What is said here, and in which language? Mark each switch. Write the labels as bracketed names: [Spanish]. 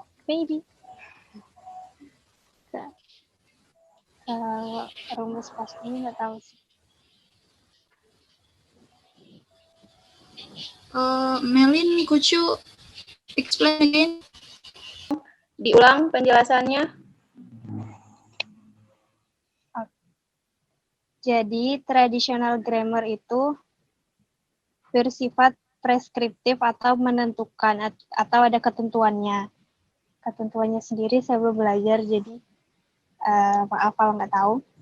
[English] Maybe. [Indonesian] Rumus pastinya nggak tahu sih. [English] Melin, could you explain again? [Indonesian] Diulang penjelasannya. Jadi traditional grammar itu bersifat preskriptif atau menentukan atau ada ketentuannya. Ketentuannya sendiri saya belum belajar, jadi maaf kalau nggak tahu.